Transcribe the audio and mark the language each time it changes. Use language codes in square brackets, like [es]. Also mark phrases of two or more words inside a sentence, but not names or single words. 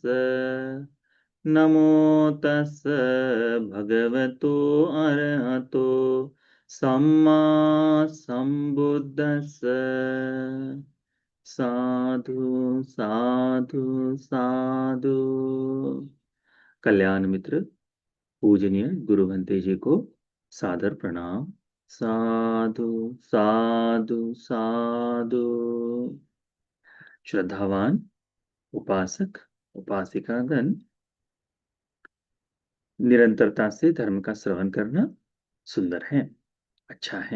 [pi] नमो तस् भगवतो अरहतो सम्मा सम्बुद्धस्स। साधु साधु साधु। [hi] कल्याण मित्र पूजनीय गुरु भंते जी को सादर प्रणाम। [pi] साधु साधु साधु। [hi] श्रद्धावान उपासक उपासिकागण, निरंतरता से धर्म का श्रवण करना सुंदर है, अच्छा है।